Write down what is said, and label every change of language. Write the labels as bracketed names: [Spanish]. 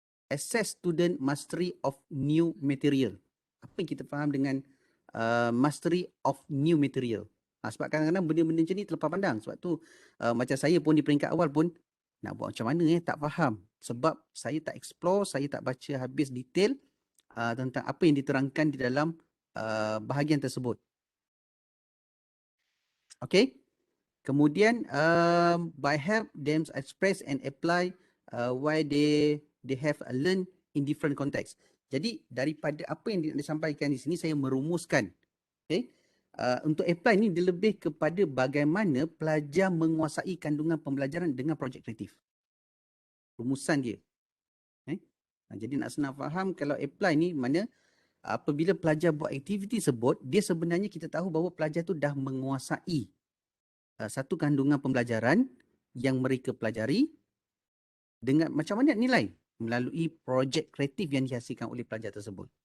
[English] assess student mastery of new material. [Malay] Apa yang kita faham dengan [English] mastery of new material? [Malay] Sebab kadang-kadang benda-benda macam ni terlepas pandang. Sebab tu macam saya pun di peringkat awal pun nak buat macam mana tak faham. Sebab saya tak explore, saya tak baca habis detail tentang apa yang diterangkan di dalam bahagian tersebut. Okay. Kemudian [English] by help them express and apply why they have learned in different context. [Malay] Jadi daripada apa yang disampaikan di sini saya merumuskan. Okay. Untuk apply ni dia lebih kepada bagaimana pelajar menguasai kandungan pembelajaran dengan projek kreatif. Rumusan dia. Okay. Jadi nak senang faham, kalau apply ni mana apabila pelajar buat aktiviti tersebut, dia sebenarnya kita tahu bahawa pelajar tu dah menguasai satu kandungan pembelajaran yang mereka pelajari dengan macam mana nilai melalui projek kreatif yang dihasilkan oleh pelajar tersebut.